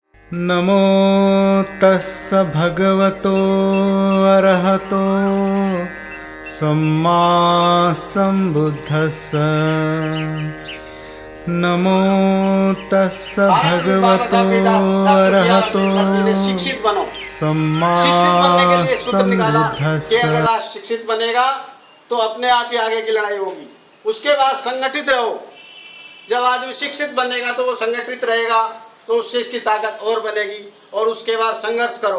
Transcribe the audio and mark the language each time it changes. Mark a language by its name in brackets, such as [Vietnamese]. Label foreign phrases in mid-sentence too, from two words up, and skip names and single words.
[Pali] नमो तस्स भगवतो अरहतो सम्मा सम्बुद्धस्स। नमो तस्स भगवतो अरहतो [Hindi] शिक्षित बनो। [Pali] सम्मा [Hindi] शिक्षित बनने के लिए सूत्र निकाला [Pali] सम्बुद्धस्स। [Hindi] कि अगर राष्ट्र शिक्षित बनेगा तो अपने आप ही आगे की लड़ाई होगी। उसके बाद संगठित रहो। जब आदमी शिक्षित बनेगा तो वो संगठित रहेगा, तो उससे इसकी ताकत और बनेगी। और उसके बाद संघर्ष करो।